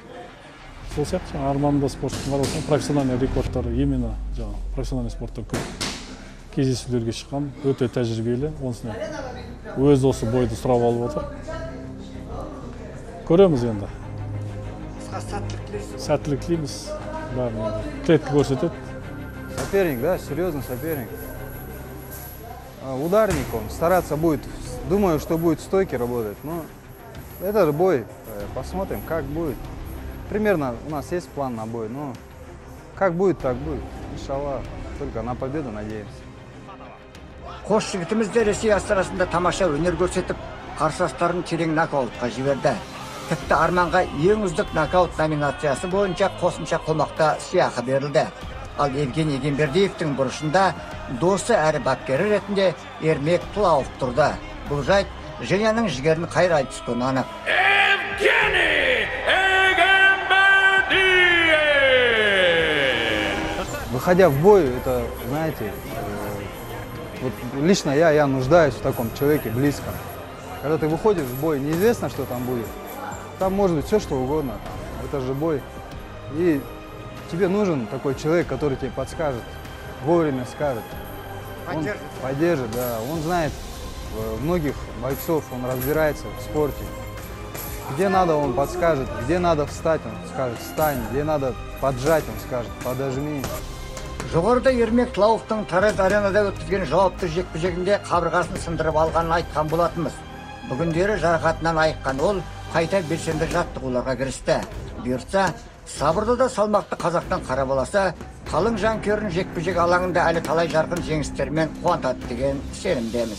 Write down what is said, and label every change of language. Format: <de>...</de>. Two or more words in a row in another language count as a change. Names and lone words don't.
<kk>Сол сияқты арманында спорттың арасында профессиональный рекордтары</kk> <ru>именно профессиональный</ru> <kk>спортта көп кездесулерге шыққан, өте тәжірибелі. Онысына өз осы бойды сұрап алып отыр. Көреміз енді. Сәттілік тілейміз. Клетка көрсетеді.</kk> <ru>Соперник, да, серьезный соперник. Ударник он, стараться будет, думаю, что будет стойки работать, но это же бой, посмотрим, как будет. Примерно у нас есть план на бой, но как будет, так будет. Иншаллах, только на победу надеемся.</ru> <kk>Қос жігітіміз де Ресей астанасында тамаша өнер көрсетіп, қарсыластарын терең нокаутқа жіберді. Тіпті Арманға ең үздік нокаут номинациясы бойынша қосымша қомақта сыйақы берілді. Ал Евгений Гембердиевтің бұрышында досы әрі бапкері ретінде Ермек Плауов тұрды. Бұл жайт Женяның жігерін қайрай түскен анық.</kk> <ru>Выходя в бой, это, знаете, вот лично я нуждаюсь в таком человеке близком. Когда ты выходишь в бой, неизвестно, что там будет. Там может быть все, что угодно. Это же бой. И тебе нужен такой человек, который тебе подскажет, вовремя скажет. Поддержит. Он поддержит, да. Он знает многих бойцов, он разбирается в спорте. Где надо, он подскажет. Где надо встать, он скажет, встань. Где надо поджать, он скажет, подожми.</ru> <kk>Жоғарыда Ермек Плауовтың Тараз аренада өткізген жауапты жекпе-жегінде қабырғасын сындырып алғанын айтқан болатынбыз. Бүгіндері жарақатынан айыққан ол қайта белсенді жаттығуларға кірісті. Бұйыртса, сабырды да салмақты қазақтың қара баласы қалың жанкүйерін жекпе-жек алаңында әлі талай жарқын жеңістермен қуантады деген сенімдеміз.</kk>